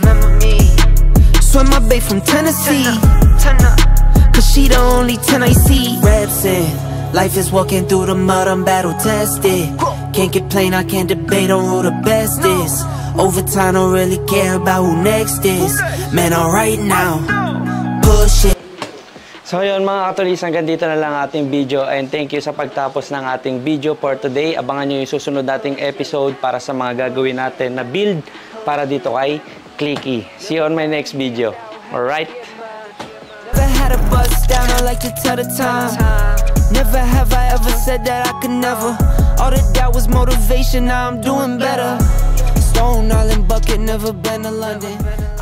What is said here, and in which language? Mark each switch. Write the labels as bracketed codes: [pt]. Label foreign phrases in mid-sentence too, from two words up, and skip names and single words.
[en] Swim my babe from Tennessee, cause she the only 10 I see. Reps in, life is walking through the mud, I'm battle tested. Can't complain, I can't debate on who the best is. Over time, don't really care about who next is. Man, alright now, push it. [tl] So yun mga katulis, hanggang dito na lang ating video [en] and thank you [tl] sa pagtapos ng ating video [en] for today. [tl] Abangan nyo yung susunod nating episode para sa mga gagawin natin na build para dito kay Clicky. [en] See you on my next video. Alright? Never had a buzz down, I like to tell the time. Never have I ever said that I could never. All that doubt was motivation, now I'm doing better. Stone Island bucket, never been to London.